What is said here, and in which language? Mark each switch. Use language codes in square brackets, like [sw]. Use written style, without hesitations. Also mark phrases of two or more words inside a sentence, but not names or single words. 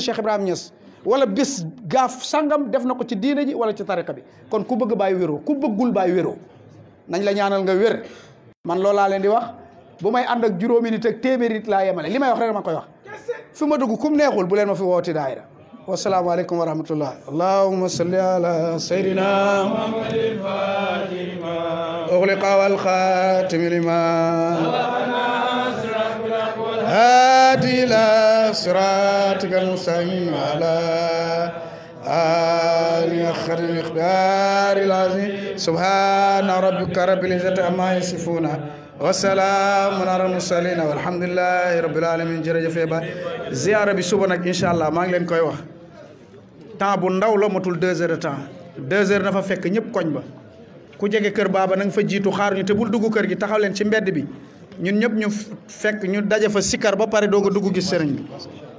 [wo] Cheikh Ibrahima Niass wala bés gaaf sàngam def na ko ci diine ji wala ci tariqa bi kon ku bëgg bàyyi wéroo ku bëggul bàyyi wéroo nañ la ñaanal nga wér man loolu laa leen di wax bu may ànd ak juróomi nit ak téeméeri nit laa yemale li may wax rek dama koy wax fi ma dugg kum neexul bu leen ma fi wooti daayira [ar] والسلام عليكم ورحمة الله اللهم صل على سيدنا محمد الفاتح لما أغلق والخاتم لما هادي إلى صراطك المستقيم على آل آخر المقدار العظيم سبحان ربك رب العزة عما يصفون وسلام على المرسلين والحمد لله رب العالمين [wo] jërëjëf ba ziyaara bi suba nag [ar] إن شاء الله [wo] maa ngi leen koy wax temps bu ndaw la matul 2 [fr] heures de temps [wo] 2 heures na fa fekk ñëpp koñ ba ku jege kër baaba na nga fa jiitu xaar ñu te bul dugg kër gi taxaw leen ci mbedd bi ñun ñëpp ñu fekk ñu daje fa sikkar ba pare doog a dugg gis sëriñ bi